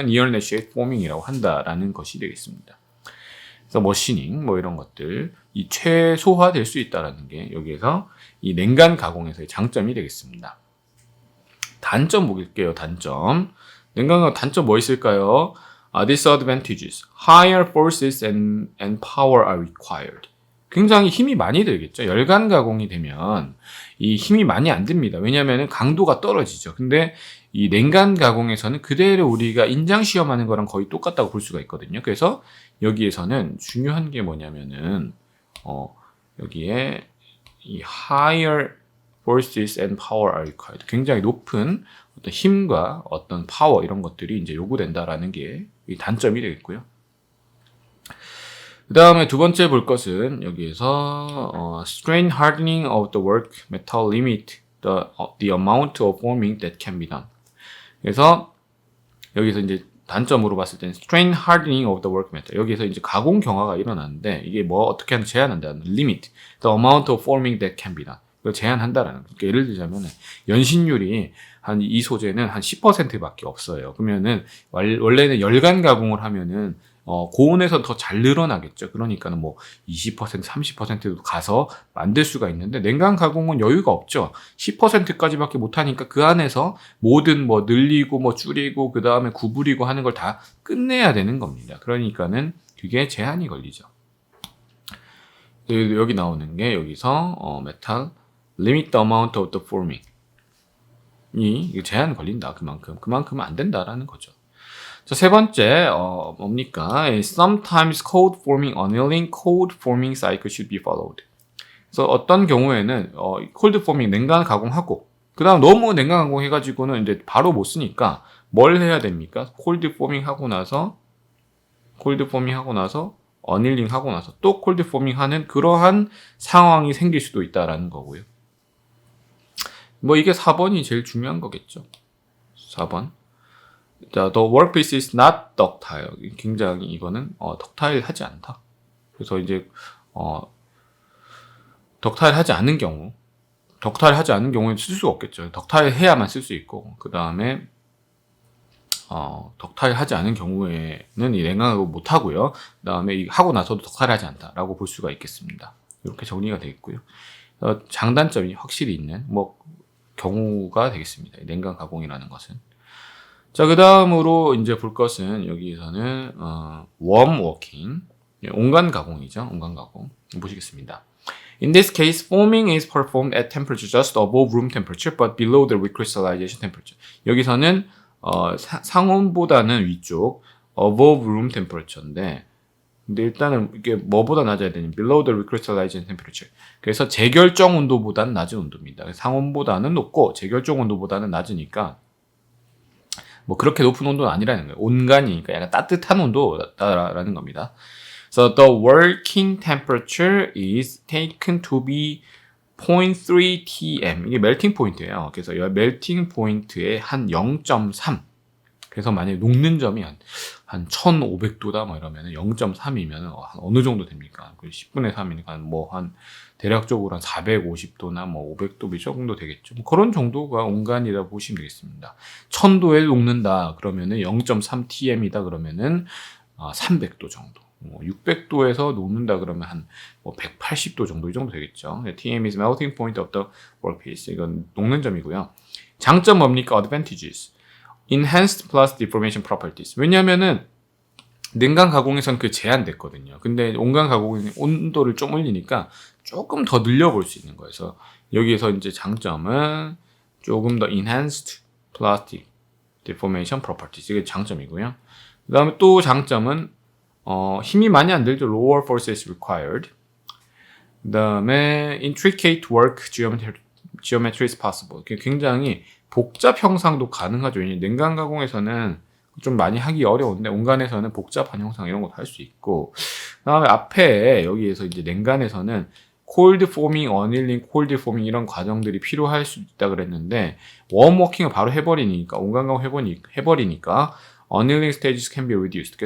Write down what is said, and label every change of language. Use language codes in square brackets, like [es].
[ko] near net shape forming이라고 한다라는 것이 되겠습니다. 그래서 머시닝 뭐 이런 것들 이 최소화될 수 있다라는 게 여기에서 이 냉간 가공에서의 장점이 되겠습니다. 단점 볼게요. 단점. 냉간 가공 단점 뭐 있을까요? [en] Disadvantages. Higher forces and power are required. [ko] 굉장히 힘이 많이 들겠죠. 열간 가공이 되면 이 힘이 많이 안 듭니다. 왜냐하면 강도가 떨어지죠. 근데 이 냉간 가공에서는 그대로 우리가 인장 시험하는 거랑 거의 똑같다고 볼 수가 있거든요. 그래서 여기에서는 중요한 게 뭐냐면은 여기에 이 [en] higher forces and power are required. [ko] 굉장히 높은 어떤 힘과 어떤 파워 이런 것들이 이제 요구된다라는 게 이 단점이 되겠고요. 그 다음에 두 번째 볼 것은 여기에서 [en] strain hardening of the work metal limit the amount of forming that can be done. [ko] 그래서 여기서 이제 단점으로 봤을 때는 [en] strain hardening of the work metal. [ko] 여기서 이제 가공 경화가 일어나는데 이게 뭐 어떻게 하는 제한한다는 [en] limit the amount of forming that can be done. [ko] 이걸 제한한다라는 거. 그러니까 예를 들자면 연신율이 한 이 소재는 한 10%밖에 없어요. 그러면은 원래는 열간 가공을 하면은 고온에서 더 잘 늘어나겠죠. 그러니까는 뭐 20%, 30%도 가서 만들 수가 있는데 냉간 가공은 여유가 없죠. 10%까지밖에 못하니까 그 안에서 모든 뭐 늘리고 뭐 줄이고 그 다음에 구부리고 하는 걸 다 끝내야 되는 겁니다. 그러니까는 그게 제한이 걸리죠. 여기 나오는 게 여기서 메탈 [en] limit the amount of the forming [ko] 이 제한 걸린다. 그만큼 안 된다라는 거죠. 자, 세 번째 뭡니까? [en] Sometimes cold forming annealing cold forming cycle should be followed. [ko] 그래서 어떤 경우에는 cold forming 냉간 가공하고 그다음 너무 냉간 가공해가지고는 이제 바로 못 쓰니까 뭘 해야 됩니까? cold forming 하고 나서 어닐링 하고 나서 또 cold forming 하는 그러한 상황이 생길 수도 있다라는 거고요. 뭐 이게 4번이 제일 중요한 거겠죠. 4번. 자, the workpiece is not ductile. 굉장히 이거는 덕타일 하지 않다. 그래서 이제 덕타일 하지 않는 경우에는 쓸 수가 없겠죠. 덕타일 해야만 쓸 수 있고 그 다음에 덕타일 하지 않은 경우에는 이 냉각을 못 하고요. 그 다음에 하고 나서도 덕타일 하지 않다라고 볼 수가 있겠습니다. 이렇게 정리가 되어 있고요. 장단점이 확실히 있는 경우가 되겠습니다. 냉각 가공이라는 것은. 자, 그 다음으로 이제 볼 것은 여기에서는 warm working, 온간 가공이죠. 온간 가공 보시겠습니다. [en] In this case, foaming is performed at temperature just above room temperature, but below the recrystallization temperature. [ko] 여기서는 상온보다는 위쪽, [en] above room temperature [ko] 인데, 근데 일단은 이게 뭐보다 낮아야 되니? [en] below the recrystallization temperature. [ko] 그래서 재결정 온도보다는 낮은 온도입니다. 상온보다는 높고 재결정 온도보다는 낮으니까. 뭐 그렇게 높은 온도는 아니라는 거예요. 온간이니까 약간 따뜻한 온도라는 겁니다. [en] So the working temperature is taken to be 0.3 TM. [ko] 이게 멜팅 포인트예요. 그래서 이 멜팅 포인트의 한 0.3. 그래서 만약에 녹는 점이 한 1500도다 뭐 이러면 0.3이면 어느 정도 됩니까? 10분의 3이니까 뭐 한 대략적으로 한 450도나 뭐 500도 이 정도 되겠죠. 뭐 그런 정도가 온간이라 보시면 되겠습니다. 1000도에 녹는다 그러면은 0.3 TM이다 그러면은 300도 정도. 600도에서 녹는다 그러면 한 180도 정도 이 정도 되겠죠. [en] TM is melting point of the workpiece. [ko] 이건 녹는 점이고요. 장점 뭡니까? [en] Advantages. Enhanced plus deformation properties. [ko] 왜냐면은 냉간 가공에선 그 제한됐거든요. 근데 온간 가공은 온도를 좀 올리니까 조금 더 늘려볼 수 있는 거예요. 그래서 여기에서 이제 장점은 조금 더 [en] enhanced plastic deformation properties. [ko] 이게 장점이고요. 그 다음에 또 장점은 힘이 많이 안 들죠. [en] Lower force is required. 그 다음에 intricate work geometry is possible. [ko] 굉장히 복잡 형상도 가능하죠. 왜냐면 냉간 가공에서는 좀 많이 하기 어려운데 온간에서는 복잡한 형상 이런 것도 할 수 있고 그 다음에 앞에 여기에서 이제 냉간에서는 cold forming, annealing, cold forming 이런 과정들이 필요할 수 있다 그랬는데 warm working을 바로 해버리니까 온간 가공 해버리니까 [en] annealing stages can be reduced.